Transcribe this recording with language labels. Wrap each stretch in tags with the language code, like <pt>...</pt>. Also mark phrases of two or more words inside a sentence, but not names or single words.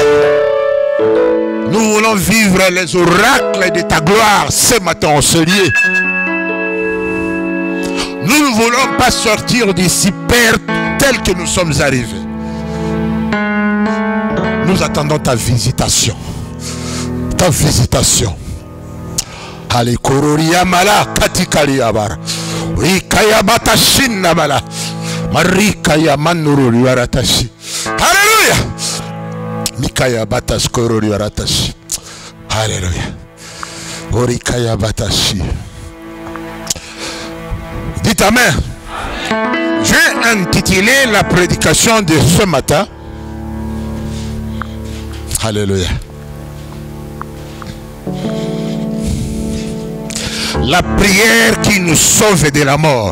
<fr>Nous voulons vivre les oracles de ta gloire ce matin en ce lieu. Nous ne voulons pas sortir d'ici, Père, tel que nous sommes arrivés. Nous attendons ta visitation. Ta visitation. Allez, Kororia Mala, Katikali Abara. Rikaya Batashin Mala. Marikaya Manuru Yaratashi. Alléluia. Mikaya Batas Korori Yaratashi. Alléluia. Orikaya Batashi. Dites Amen. J'ai intitulé la prédication de ce matin. Alléluia. La prière qui nous sauve de la mort.</fr>